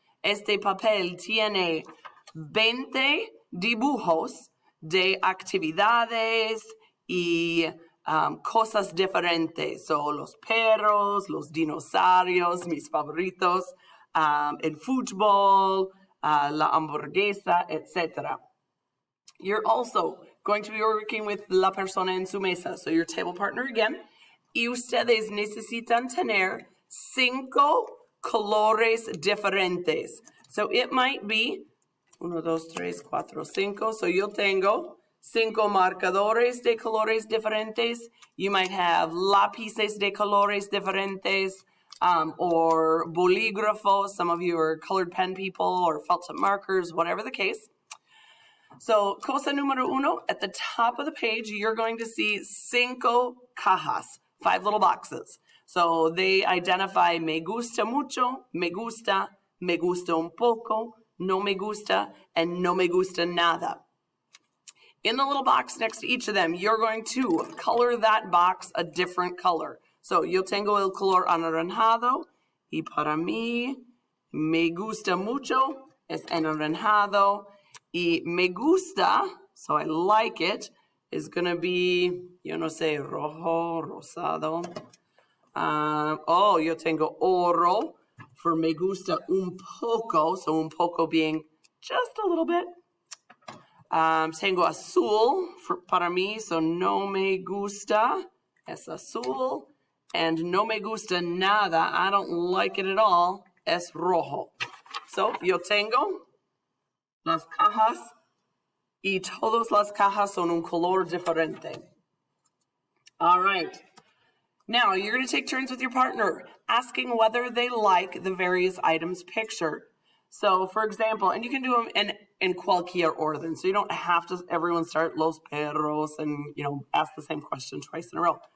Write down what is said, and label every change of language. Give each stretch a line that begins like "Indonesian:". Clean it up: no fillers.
Spanish: Este papel tiene 20 dibujos de actividades y cosas diferentes. So, los perros, los dinosaurios, mis favoritos, el fútbol, la hamburguesa, etc.
English: You're also going to be working with
Spanish: la persona en su mesa,
English: so your table partner again.
Spanish: Y ustedes necesitan tener 5 colores diferentes.
English: So it might be 1, 2, 3, 4, 5.
Spanish: So yo tengo 5 marcadores de colores diferentes.
English: You might have
Spanish: lápices de colores diferentes.
English: Or bolígrafos. Some of you are colored pen people or felt tip markers, whatever the case. So,
Spanish: cosa número 1,
English: at the top of the page, you're going to see
Spanish: 5 cajas,
English: 5 little boxes. So, they identify
Spanish: me gusta mucho, me gusta un poco, no me gusta,
English: and
Spanish: no me gusta nada.
English: In the little box next to each of them, you're going to color that box a different color.
Spanish: So, yo tengo el color anaranjado, y para mí, me gusta mucho, es anaranjado, y me gusta,
English: so I like it, is going to be,
Spanish: yo no sé, rojo, rosado. Yo tengo oro,
English: for
Spanish: me gusta un poco,
English: so
Spanish: un poco
English: being just a little bit.
Spanish: Tengo azul, para mí, so no me gusta, es azul.
English: And
Spanish: no me gusta nada,
English: I don't like it at all,
Spanish: es rojo. So, yo tengo las cajas y todas las cajas son un color diferente.
English: All right. Now, you're going to take turns with your partner, asking whether they like the various items pictured. So, for example, and you can do them in
Spanish: cualquier orden.
English: So you don't have to everyone start
Spanish: los perros
English: and, ask the same question twice in a row.